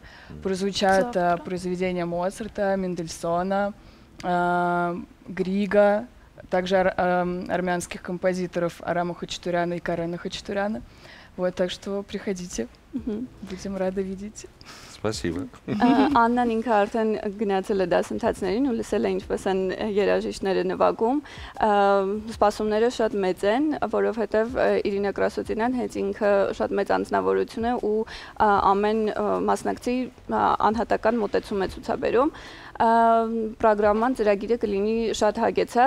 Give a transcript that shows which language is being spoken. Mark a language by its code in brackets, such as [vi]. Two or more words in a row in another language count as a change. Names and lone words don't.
[ru] Прозвучат произведения Моцарта, Мендельсона, Грига, также армянских композиторов Арама Хачатуряна и Карена Хачатуряна. Вот, так что приходите. Будем рады видеть. Спасибо. [hy] Աննան ինքը արդեն գնացել է դասընթացներին ու լսել է ինչպես են երաժիշտները նվագում։ Սպասումները շատ մեծ են, որովհետև Իրինա Կրասոտինյան հենց ինքը շատ մեծ անձնավորություն է ու ամեն մասնակցի անհատական մոտեցում է ցուցաբերում։ Պրոգրաման ծրագիրը կլինի շատ հագեցած